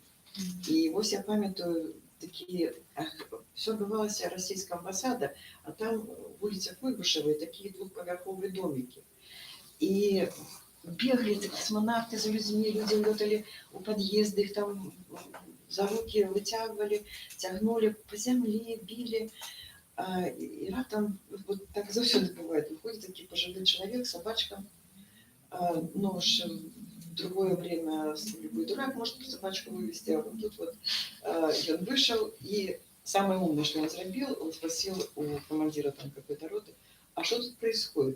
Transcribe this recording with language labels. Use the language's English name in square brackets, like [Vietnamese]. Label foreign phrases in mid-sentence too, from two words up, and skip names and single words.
[Belarusian] І вось я памятаю, такі, все адбывалася расійская амбасада, а там вуліца Куйбышевай, такія 2павярховыя домікі. І беглі касмонавты за людзьмі, людзі лёталі у пад'езды, іх там за рукі выцягвалі, цягнулі па зямлі, білі. [Russian] И раптом, вот так заўсёды бывает, выходит таки пожилой человек, собачка, ну уж в другое время любой дурак может собачку вывести, а вот тут вот он вышел, и самое умное, что он сделал, он спросил у командира там какой-то роты: а что тут происходит?